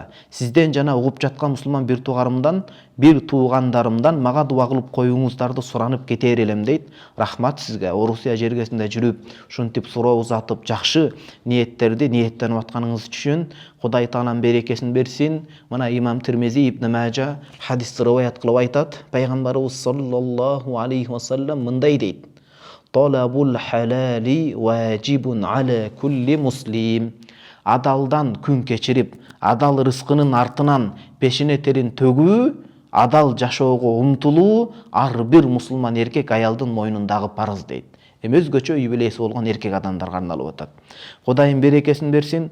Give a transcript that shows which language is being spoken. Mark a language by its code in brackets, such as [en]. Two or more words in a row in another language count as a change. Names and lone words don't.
[ky] Сизден жана угуп жаткан мусулман бир туугандарымдан мага дуа кылып коюңуздарды суранып кетер элем дейт. Рахмат сизге. Орусия жергесинде жүрүп, ушинтип суроо узатып, жакшы ниеттерди ниеттенип атканыңыз үчүн Кудай Таалам берекесин берсин. Мына имам Тирмизи, Ибн Мажа хадисти риваят кылып айтат. [ar] Пайгамбарыбыз صلى الله عليه وسلم [ky] мындай дейт: [ar] طلب الحلال واجب على كل مسلم. [ky] Адалдан күн кечирип, адал рызкынын артынан пешине терин төгүү, адал жашоого умтулуу ар бир мусулман эркек аялдын мойнундагы парыз дейт. Өзгөчө үй бүлөсү болгон эркек адамдарга арналып атат. Кудайым берекесин берсин.